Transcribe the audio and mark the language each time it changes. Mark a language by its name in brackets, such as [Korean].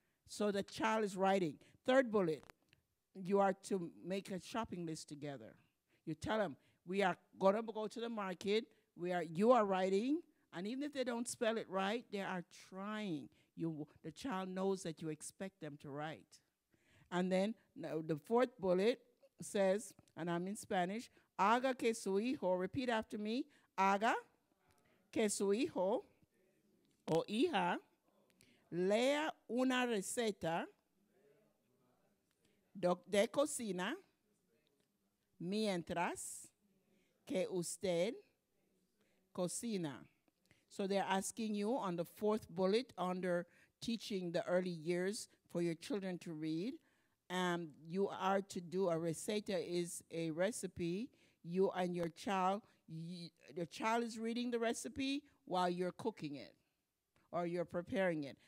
[English] So the child is writing. Third bullet, you are to make a shopping list together. You tell them, we are going to go to the market. You are writing. And even if they don't spell it right, they are trying. The child knows that you expect them to write. And then the fourth bullet says, and I'm in Spanish, [Spanish] haga que su hijo, [English] repeat after me, [Spanish] haga que su hijo o hija lea una receta de cocina mientras que usted cocina. [English] So they're asking you on the fourth bullet under teaching the early years for your children to read. You are to do a receta is a recipe. You and your child, the child is reading the recipe while you're cooking it or you're preparing it.